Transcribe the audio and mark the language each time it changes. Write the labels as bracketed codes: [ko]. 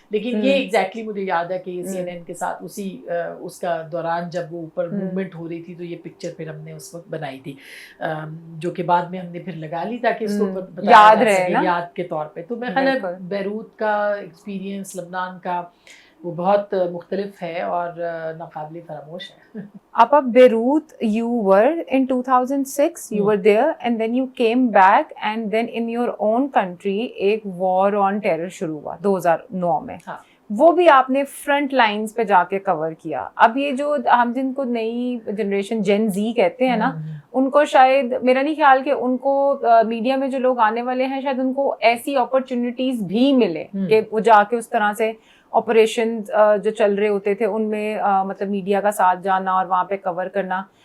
[ur] لیکن یہ ایگزیکٹلی مجھے یاد ہے کہ سی این این کے ساتھ اس کا دوران جب وہ اوپر موومنٹ ہو رہی تھی تو یہ پکچر پھر ہم نے اس وقت بنائی تھی, جو کہ بعد میں ہم نے پھر لگا لی تاکہ اس کو یاد رہے نا, یاد کے طور پہ. تو میرا خیال ہے بیروت کا ایکسپیرینس لبنان کا وہ بہت مختلف ہے اور ناقابل فراموش ہے. آپ Beirut [en] you were in 2006 you were there and then you came back and then in your own country [ur] ایک [en] war on terror [ur] شروع ہوا [en] 2009 میں. [ur] وہ بھی آپ نے فرنٹ لائنز پہ جا کے کور کیا. اب یہ جو ہم جن کو نئی جنریشن جین زی کہتے ہیں نا, ان کو شاید, میرا نہیں خیال کہ ان کو میڈیا میں جو لوگ آنے والے ہیں شاید ان کو ایسی اپرچونیٹیز بھی ملے کہ وہ جا کے اس طرح سے آپریشن جو چل رہے ہوتے تھے ان میں مطلب میڈیا کا ساتھ جانا اور وہاں پہ کور کرنا.